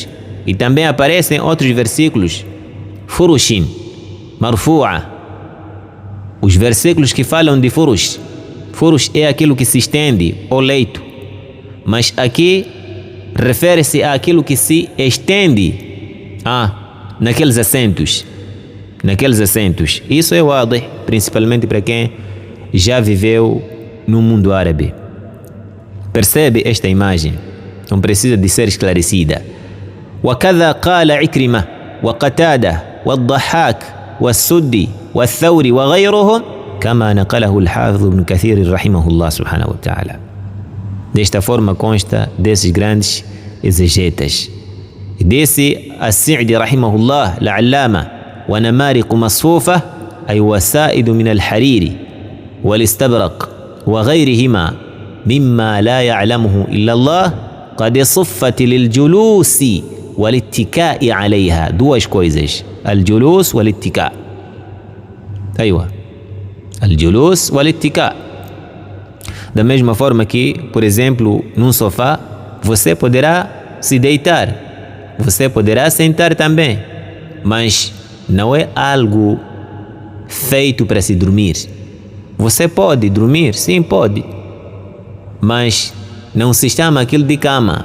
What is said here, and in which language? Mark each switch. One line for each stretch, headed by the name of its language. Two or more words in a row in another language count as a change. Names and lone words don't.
Portuguese: E também aparecem outros versículos,
Arabic: فرش مرفوعة,
Portuguese: os versículos que falam de furush. Furush é aquilo que se estende, o leito, mas aqui refere-se àquilo que se estende naqueles assentos. Isso é wadih, principalmente para quem já viveu no mundo árabe. Percebe esta imagem? Não precisa de ser esclarecida.
Arabic: وكذا قال عكرمة وقتادة والضحاك والسدي والثوري وغيرهم كما نقله الحافظ ابن كثير رحمه الله سبحانه وتعالى.
Portuguese: Desta forma consta desses grandes exegetas.
Arabic: Desse السعدي رحمه الله العلامة ونمارق مصفوفة أي وسائد من الحرير والاستبرق وغيرهما مما لا يعلمه إلا الله قد صفت للجلوس والاتكاء عليها.
Portuguese: Duas coisas,
Arabic: الجلوس والاتكاء. الجلوس والاتكاء.
Portuguese: Da mesma forma que, por exemplo, num sofá, você poderá se deitar, você poderá sentar também, mas não é algo feito para se dormir. Você pode dormir, sim, pode, mas não se chama aquilo de cama.